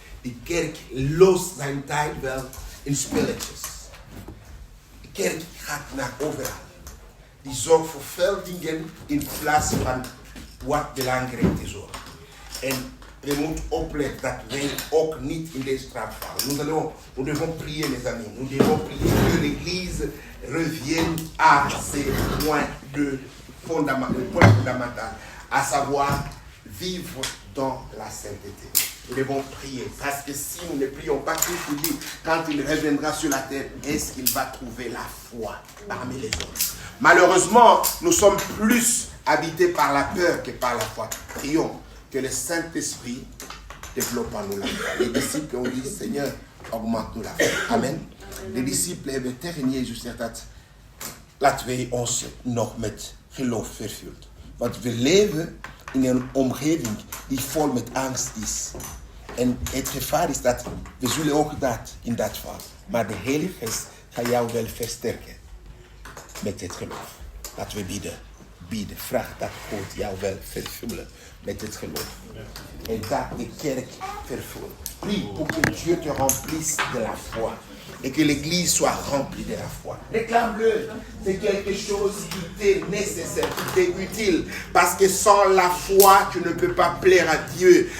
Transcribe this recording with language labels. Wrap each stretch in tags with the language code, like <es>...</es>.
<nl>Die kerk lost zijn tijd wel in spelletjes. De kerk gaat naar overal. Die zorgt voor veel dingen in plaats van wat belangrijk is. En we moeten opletten dat wij ook niet in deze trap vallen.</nl> <fr>Nous devons prier, mes amis. Nous devons prier que l'Église revienne à ses points fondamentaux, à savoir vivre dans la sainteté. Nous devons prier, parce que si nous ne prions pas, Christ dit, quand il reviendra sur la terre, est-ce qu'il va trouver la foi parmi les autres? Malheureusement, nous sommes plus habités par la peur que par la foi. Prions que le Saint-Esprit développe en nous la foi. Les disciples ont dit, Seigneur, augmente-nous la foi. Amen.</fr> <nl>De discipelen hebben tegen Jezus gezegd dat laten wij ons nog met geloof vervuld. Want we leven in een omgeving die vol met angst is. En het gevaar is dat we zullen ook dat in dat vallen. Maar de Heilige Geest gaat jou wel versterken met het geloof. Laten we bidden. Vraag dat God jou wel vervullen met het geloof. En dat de kerk vervult.</nl> <fr>Prie pour que Dieu te remplisse de la foi. Et que l'Église soit remplie de la foi. Réclame-le. C'est quelque chose qui t'est nécessaire, qui t'est utile. Parce que sans la foi, tu ne peux pas plaire à Dieu.</fr>